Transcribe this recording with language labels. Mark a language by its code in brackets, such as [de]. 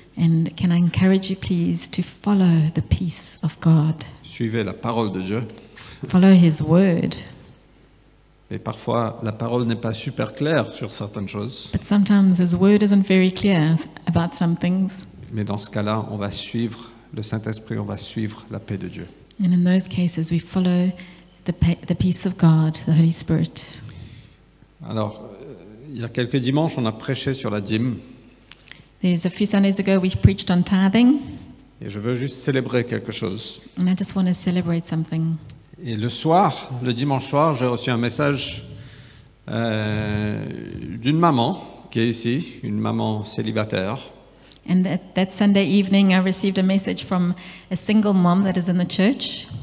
[en] And can I encourage you, please, to follow the peace of God? [fr] Suivez la parole de Dieu. [en] Follow His word. [fr] Et parfois, la parole n'est pas super claire sur certaines choses. [en] But sometimes His word isn't very clear about some things. [fr] Mais dans ce cas-là, on va suivre le Saint-Esprit, on va suivre la paix de Dieu. [en] And in those cases, we follow the peace of God, the Holy Spirit. [fr] Alors, il y a quelques dimanches, on a prêché sur la dîme. [en] There's a few Sundays ago, we preached on tithing, [fr] Et je veux juste célébrer quelque chose. [en] and I just want to celebrate something. [fr] Et le soir, le dimanche soir, j'ai reçu un message d'une maman qui est ici, une maman célibataire. [en] And that Sunday evening, I received a message from a single mom that is in the church.